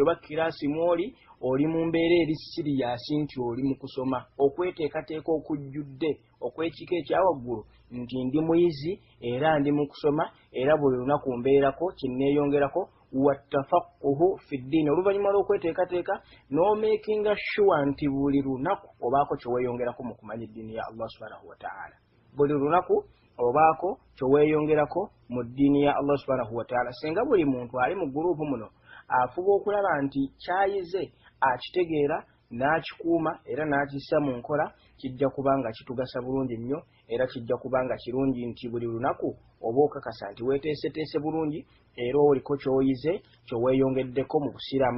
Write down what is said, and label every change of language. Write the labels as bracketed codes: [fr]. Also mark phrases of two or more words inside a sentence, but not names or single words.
[lg] oba kiraasi mwoli oli mu mbeera eri siriyasi nti oli mu kusoma, okweteekateeka okujjudde okwekika ekyawaggulu nti ndi muyizi era ndi mu kusoma era buli lunaku mbeerako kinneeyongerako [ar] والتفقه في الدين [lg] oluvannyuma lw'okweteekateeka n'omakinga sure nti buli lunaku obaako kyeweeyongerako mu kumanya eddiini ya Allah [ar] سبحانه وتعالى. [lg] Buli lunaku obaako kyeweeyongerako mu ddiini ya Allah [ar] سبحانه وتعالى. [lg] Singa buli muntu ali mu guruupu muno afuba okulaba nti kyayize akitegeera n'akikuuma era n'akissa mu nkola, kijja kubanga kitugasa bulungi nnyo era kijja kubanga kirungi nti buli lunaku oba okakasa nti weeteeseteese bulungi era oliko kyoyize kyeweeyongeddeko mu busiraamu.